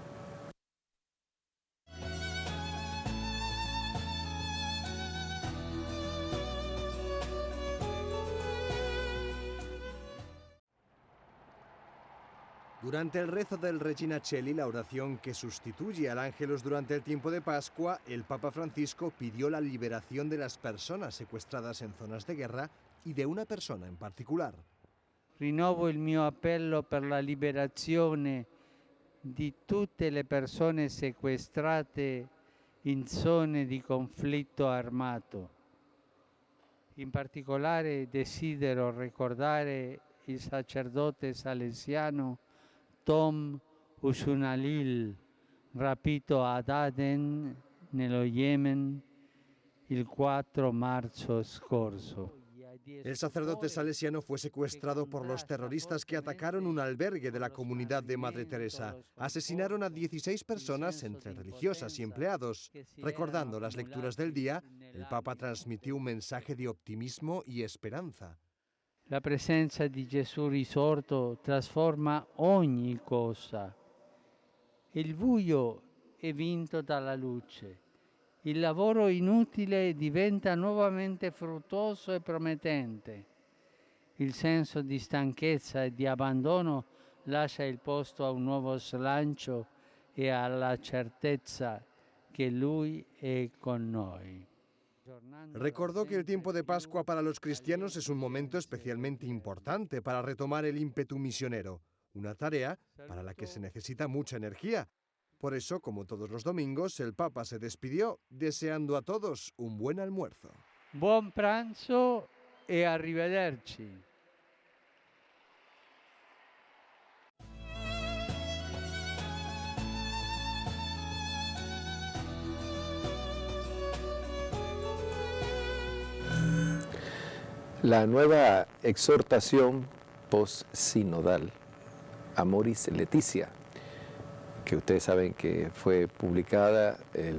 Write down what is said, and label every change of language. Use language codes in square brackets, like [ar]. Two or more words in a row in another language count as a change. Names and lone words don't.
[es] Durante el rezo del Regina Coeli, la oración que sustituye al Ángelus durante el tiempo de Pascua, el Papa Francisco pidió la liberación de las personas secuestradas en zonas de guerra y de una persona en particular. [it] Rinnovo il mio appello per la liberazione di tutte le persone sequestrate in zone di conflitto armato. In particolare desidero ricordare il sacerdote salesiano Tom Usunalil, rapito ad Aden, nello Yemen, il 4 marzo scorso. [es] El sacerdote salesiano fue secuestrado por los terroristas que atacaron un albergue de la comunidad de Madre Teresa. Asesinaron a 16 personas, entre religiosas y empleados. Recordando las lecturas del día, el Papa transmitió un mensaje de optimismo y esperanza. [it] La presenza di Gesù risorto trasforma ogni cosa. Il buio è vinto dalla luce. Il lavoro inutile diventa nuovamente fruttuoso e promettente. Il senso di stanchezza e di abbandono lascia il posto a un nuovo slancio e alla certezza che Lui è con noi. [es] Recordó que el tiempo de Pascua para los cristianos es un momento especialmente importante para retomar el ímpetu misionero, una tarea para la que se necesita mucha energía. Por eso, como todos los domingos, el Papa se despidió deseando a todos un buen almuerzo. [it] Buon pranzo e arrivederci. [es] La nueva exhortación post-sinodal, Amoris Laetitia, que ustedes saben que fue publicada el